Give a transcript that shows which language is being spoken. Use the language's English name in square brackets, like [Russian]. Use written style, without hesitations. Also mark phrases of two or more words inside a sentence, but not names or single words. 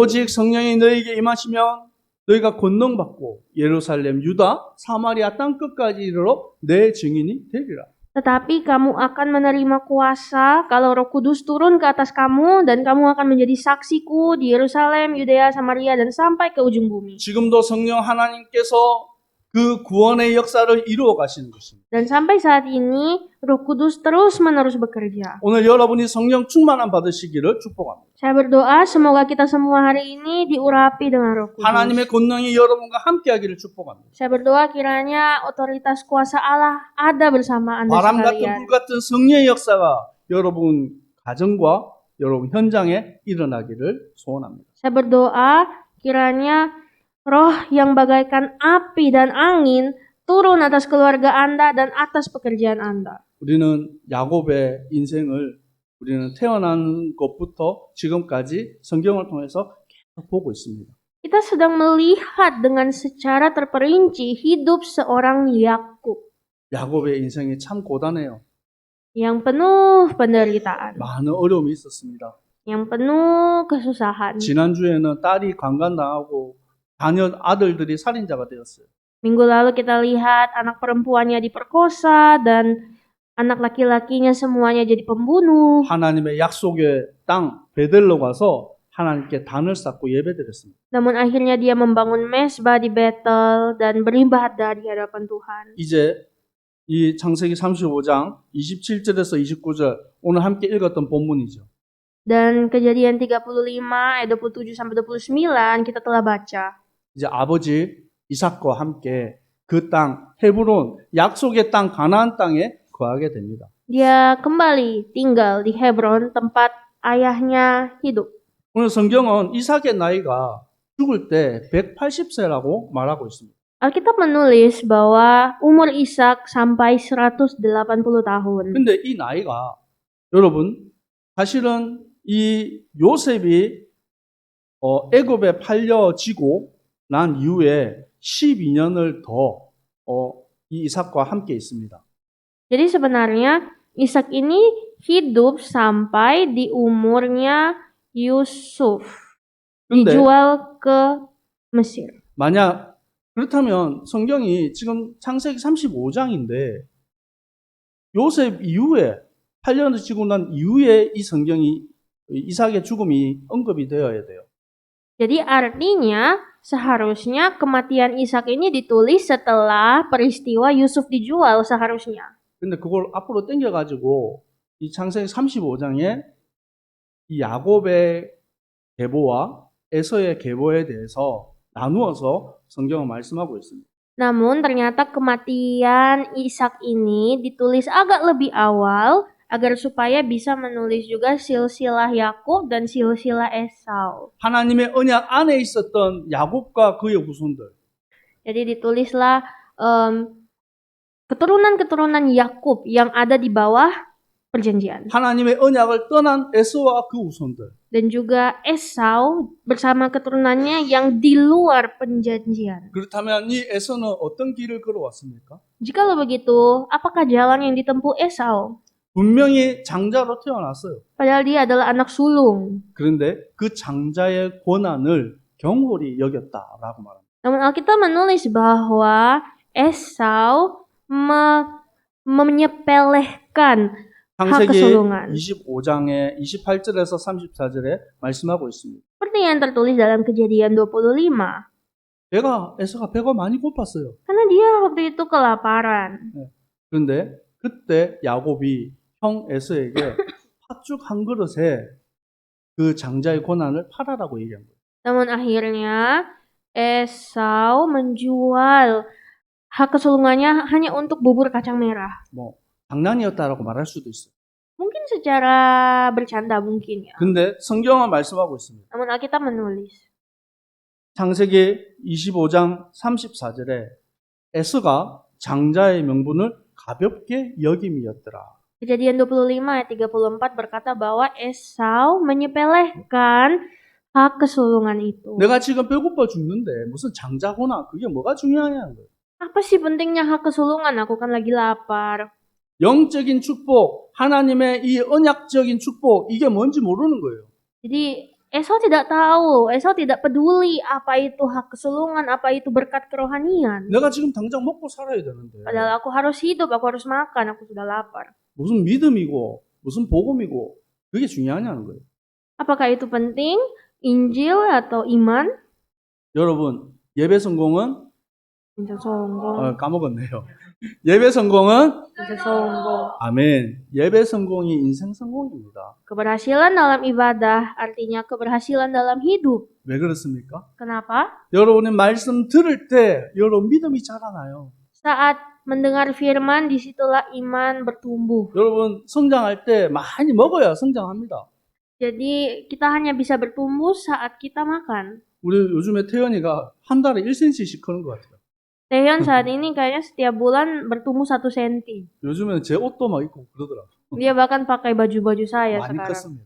[Korean] 오직 성령이 너희에게 임하시면 너희가 권능받고 예루살렘, 유다, 사마리아 땅 끝까지 이르러 내 증인이 되리라. [Indonesian] Tetapi kamu akan menerima kuasa kalau Roh Kudus turun ke atas kamu dan kamu akan menjadi saksiku di Yerusalem, Yudea, Samaria dan sampai ke ujung bumi. [Korean] 지금도 성령 하나님께서 그 구원의 역사를 이루어 가시는 것입니다. [Indonesian] Dan sampai saat ini Roh Kudus terus-menerus bekerja. [Korean] 오늘 여러분이 성령 충만함 받으시기를 축복합니다. [Indonesian] Saya berdoa semoga kita semua hari ini diurapi dengan Roh Kudus. [Korean] 하나님의 권능이 여러분과 함께하기를 축복합니다. [Indonesian] Saya berdoa kiranya otoritas kuasa Allah ada bersama Anda [Korean] 바람 같은 [Indonesian] sekalian. [Korean] 불 같은 성령의 역사가 여러분 가정과 여러분 현장에 일어나기를 소원합니다. [Indonesian] Saya berdoa kiranya roh yang bagaikan api dan angin turun atas keluarga Anda dan atas pekerjaan Anda. [Korean] 우리는 야곱의 인생을 우리는 태어난 것부터 지금까지 성경을 통해서 계속 보고 있습니다. [Indonesian] Kita sedang melihat dengan secara terperinci hidup seorang Yakub [Korean] 야곱의 인생이 참 고단해요. [Indonesian] yang penuh penderitaan, [Korean] 많은 어려움이 있었습니다. [Indonesian] yang penuh kesusahan. [Korean] 지난주에는 딸이 강간당하고 아들들이 살인자가 되었어요. [Indonesian] Minggu lalu kita lihat anak perempuannya diperkosa dan anak laki-lakinya semuanya jadi pembunuh. [Korean] 하나님의 약속의 땅 베델로 가서 하나님께 단을 쌓고 예배드렸습니다. [Indonesian] Namun akhirnya dia membangun mesbah di Betel dan beribadah di hadapan Tuhan. [Korean] 이제 이 창세기 35장 27절에서 29절 오늘 함께 읽었던 본문이죠. [Indonesian] Dan Kejadian 35 ayat 27 sampai 29 kita telah baca. [Korean] 이제 아버지 이삭과 함께 그 땅 헤브론 약속의 땅 가나안 땅에 거하게 됩니다. [Indonesian] Dia kembali tinggal di Hebron tempat ayahnya hidup. [Korean] 오늘 성경은 이삭의 나이가 죽을 때 180세라고 말하고 있습니다. [Indonesian] Alkitab menulis bahwa umur Ishak sampai 180 tahun. [Korean] 근데 이 나이가 여러분 사실은 이 요셉이 애굽에 팔려지고 난 이후에 12년을 더 이 이삭과 함께 있습니다. [Indonesian] Jadi sebenarnya Ishak ini hidup sampai di umurnya Yusuf. [Korean] 근데 [Indonesian] Dijual ke Mesir. [Korean] 만약 그렇다면 성경이 지금 창세기 35장인데 요셉 이후에 8년을 지고 난 이후에 이 성경이 이삭의 죽음이 언급이 되어야 돼요. [Indonesian] Jadi artinya seharusnya kematian Ishak ini ditulis setelah peristiwa Yusuf dijual seharusnya. [Korean] 근데 그걸 앞으로 당겨가지고 이 창세기 35장에 이 야곱의 계보와 에서의 계보에 대해서 나누어서 성경은 말씀하고 있습니다. [Indonesian] Namun ternyata kematian Ishak ini ditulis agak lebih awal agar supaya bisa menulis juga silsilah Yakub dan silsilah Esau. [Korean] 하나님의 언약 안에 있었던 야곱과 그의 후손들. [Indonesian] Jadi ditulislah keturunan-keturunan Yakub yang ada di bawah perjanjian. [Korean] 하나님의 언약을 떠난 에서와 그 후손들. [Indonesian] Dan juga Esau bersama keturunannya yang di luar perjanjian. [Korean] 그렇다면 이 에서는 어떤 길을 걸어왔습니까? [Indonesian] Jikalau begitu, apakah jalan yang ditempuh Esau? [Korean] 분명히 장자로 태어났어요. [Indonesian] Padahal dia adalah anak sulung. [Korean] 그런데 그 장자의 권한을 경홀히 여겼다라고 말합니다. [Indonesian] Namun Alkitab menulis bahwa Esau menyepelekan hak [Korean] 창세기 [Indonesian] kesulungan. [Korean] 25장의 28절에서 34절에 말씀하고 있습니다. [Indonesian] Seperti yang tertulis dalam Kejadian 25. [Korean] 에서가 배가 많이 고팠어요. [Indonesian] Karena dia waktu itu kelaparan. [Korean] 그런데 그때 야곱이 형 에서에게 팥죽 한 그릇에 그 장자의 권한을 팔아라고 얘기한 거예요. [Indonesian] Namun akhirnya Esau menjual hak kesulungannya hanya untuk bubur kacang merah. [Korean] 뭐 장난이었다라고 말할 수도 있어요. [Indonesian] Mungkin secara bercanda mungkin ya. [Korean] 근데 성경은 말씀하고 있습니다. [Indonesian] Namun Alkitab menulis. [Korean] 창세기 25장 34절에 에서가 장자의 명분을 가볍게 여김이었더라. [Indonesian] Kejadian 25 ayat 34 berkata bahwa Esau menyepelekan hak kesulungan itu. [Korean] 내가 지금 배고파 죽는데 무슨 장자거나 그게 뭐가 중요하냐는 거예요. [Indonesian] Apa sih pentingnya hak kesulungan? Aku kan lagi lapar. [Korean] 영적인 축복, 하나님의 이 언약적인 축복, 이게 뭔지 모르는 거예요. [Indonesian] Jadi Esau tidak tahu, Esau tidak peduli apa itu hak kesulungan, apa itu berkat kerohanian. [Korean] 내가 지금 당장 먹고 살아야 되는데 [Indonesian] Padahal aku harus hidup, aku harus makan, aku sudah lapar. [Korean] 무슨 믿음이고 무슨 복음이고 그게 중요하냐는 거예요. [Indonesian] Apakah itu penting? Injil atau iman? [Korean] 여러분, 예배 성공은 [Indonesian] Injil sombong, [Korean] 까먹었네요. 예배 성공은 [Indonesian] Injil sombong. [Korean] 아멘. 예배 성공이 인생 성공입니다. [Indonesian] Keberhasilan dalam ibadah artinya keberhasilan dalam hidup. [Korean] 왜 그렇습니까? [Indonesian] Kenapa? [Korean] 여러분의 말씀 들을 때 여러분 믿음이 자라나요. [Indonesian] Saat mendengar firman, disitulah iman bertumbuh. [Korean] 여러분 성장할 때 많이 먹어야 성장합니다. [Indonesian] Jadi kita hanya bisa bertumbuh saat kita makan. [Korean] 우리 요즘에 태연이가 한 달에 1cm씩 크는 것 같아요. [Indonesian] Taehyun saat ini kayaknya setiap bulan bertumbuh 1 cm. [Korean] 요즘에는 제 옷도 막 입고 그러더라. [Indonesian] Dia bahkan pakai baju-baju saya [Korean] 많이 [Indonesian] sekarang. [Korean] 컸습니다.